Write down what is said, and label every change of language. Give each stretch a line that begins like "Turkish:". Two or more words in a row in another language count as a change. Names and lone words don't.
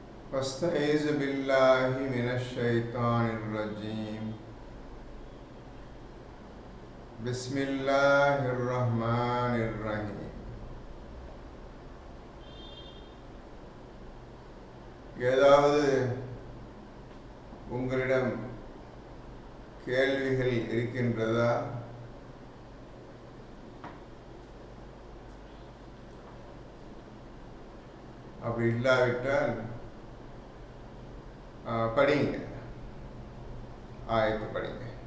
Arabic: فاستعيذ بالله من الشيطان الرجيم بسم الله الرحمن الرحيم.
Tamil: ஏதாவது உங்களிடம் கேள்விகள் இருக்கின்றதா? அப்படி இல்லாவிட்டால் படிங்க, ஆயத்து படிங்க.